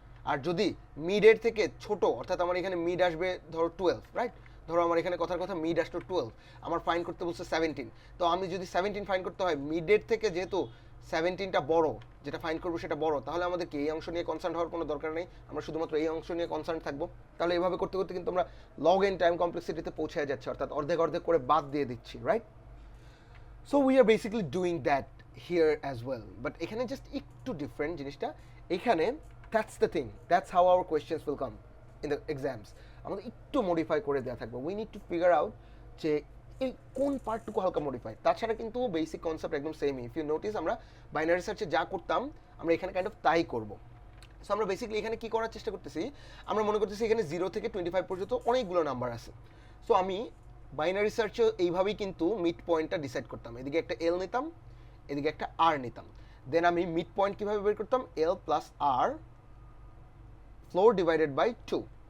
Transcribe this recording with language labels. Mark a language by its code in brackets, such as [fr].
[bn] আর যদি মিডের থেকে ছোট, অর্থাৎ আমার এখানে মিড আসবে ধরো 12, রাইট, ধরো আমার এখানে কথার কথা মিড আসলো 12, আমার ফাইন্ড করতে বলছে 17, তো আমি যদি 17 ফাইন্ড করতে হয়, মিডের থেকে যেহেতু 17টা বড়, যেটা ফাইন্ড করবো সেটা বড়, তাহলে আমাদেরকে এই অংশ নিয়ে কনসার্ন হওয়ার কোনো দরকার নেই, আমরা শুধুমাত্র এই অংশ নিয়ে কনসার্ন থাকবো। তাহলে এইভাবে করতে করতে কিন্তু আমরা লগ এন টাইম কমপ্লেক্সিটিতে পৌঁছে যাচ্ছে, অর্থাৎ অর্ধেক অর্ধেক করে বাদ দিয়ে দিচ্ছি, right. [en] So we are basically doing that here as well, but [bn] এখানে [en] just [bn] একটু [en] different [bn] জিনিসটা, এখানে [en] that's the thing, that's how our questions will come in the exams, [bn] আমাদের একটু মডিফাই করে দেওয়া থাকবে, [en] we need to figure out [bn] যে এই কোন পার্টটুকু হালকা মডিফাই, তাছাড়া কিন্তু বেসিক কনসেপ্ট একদম সেমই। [en] if you notice [bn] আমরা বাইনারি সার্চে যা করতাম আমরা এখানে কাইন্ড অফ তাই করবো। সো আমরা বেসিক্যালি এখানে কি করার চেষ্টা করতেছি, আমরা মনে করতেছি এখানে 0 থেকে 25 পর্যন্ত অনেকগুলো নাম্বার আছে। সো আমি বাইনারি সার্চে এইভাবেই কিন্তু মিড পয়েন্টটা ডিসাইড করতাম, এদিকে একটা এল নিতাম, এদিকে একটা আর নিতাম, দেন আমি মিড পয়েন্ট কীভাবে বের করতাম, এল plus আর floor divided by 2।